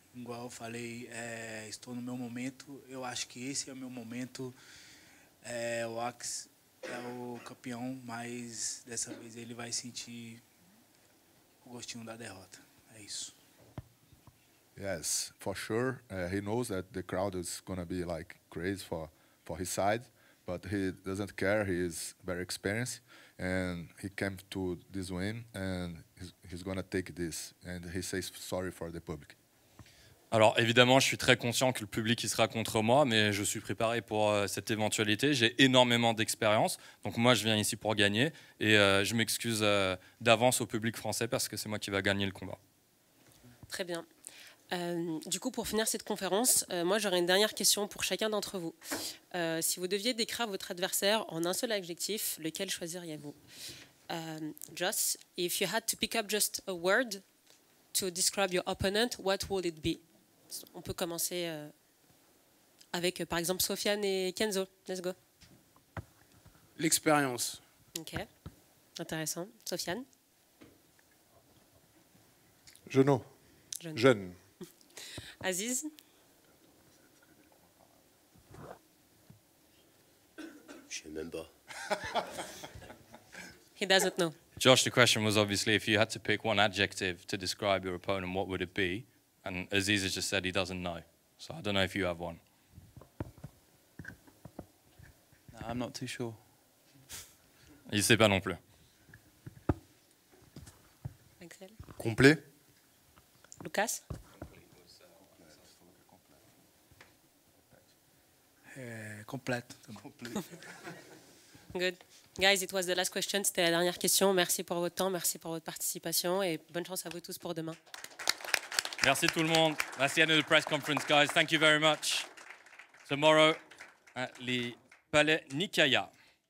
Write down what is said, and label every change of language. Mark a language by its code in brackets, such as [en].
[pt] Igual eu falei, estou no meu momento. Eu acho que esse é o meu momento. O Ax é o campeão, mas dessa vez ele vai sentir o gostinho da derrota. É isso. [en] Yes, for sure. He knows that the crowd is gonna be like crazy for his side, but he doesn't care. He is very experienced, and he came to this win, and he's gonna take this. And he says sorry for the public. [fr] Alors évidemment, je suis très conscient que le public il sera contre moi, mais je suis préparé pour cette éventualité. J'ai énormément d'expérience, donc moi je viens ici pour gagner et je m'excuse d'avance au public français parce que c'est moi qui va gagner le combat. Très bien. Du coup, pour finir cette conférence, moi j'aurais une dernière question pour chacun d'entre vous. Si vous deviez décrire votre adversaire en un seul adjectif, lequel choisiriez-vous? [en] Joss, if you had to pick up just a word to describe your opponent, what would it be? [fr] On peut commencer avec par exemple Sofiane et Kenzo. [en] Let's go. [fr] L'expérience. Ok, intéressant. Sofiane? Jeune. Aziz? Je sais même pas. [en] He doesn't know. Josh, the question was obviously if you had to pick one adjective to describe your opponent, what would it be? And Aziz has just said he doesn't know. So I don't know if you have one. No, I'm not too sure. [fr] Il ne sait pas non plus. Axel? Complet? Lucas? [pt] Completo. [en] Good. Guys, it was the last question. [fr] C'était la dernière question. Merci pour votre temps, merci pour votre participation et bonne chance à vous tous pour demain. Merci tout le monde. [en] That's the end of the press conference, guys. Thank you very much. Tomorrow at the Palais Nikaya.